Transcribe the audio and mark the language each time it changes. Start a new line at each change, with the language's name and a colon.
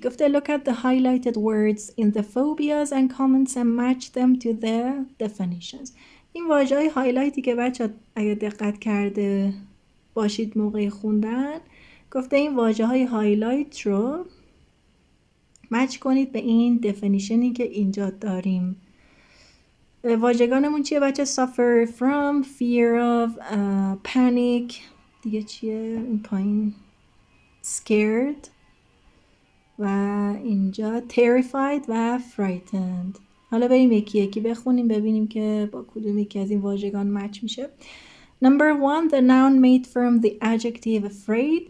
Persian: گفته
English: look at the highlighted words in the phobias and comments and match them to the definitions.
Persian: این واژه های هایلایتی که بچه اگه دقت کرده باشید موقع خوندن، گفته این واژه های هایلایت رو مچ کنید به این دفینیشنی که اینجا داریم. واژگانمون چیه بچه؟ suffer from, fear of, panic، دیگه چیه این پایین؟ scared و اینجا terrified و frightened. حالا بریم یکی یکی بخونیم ببینیم که با کدوم یکی از این واژگان مچ میشه.
English: Number 1 the noun made from the adjective afraid.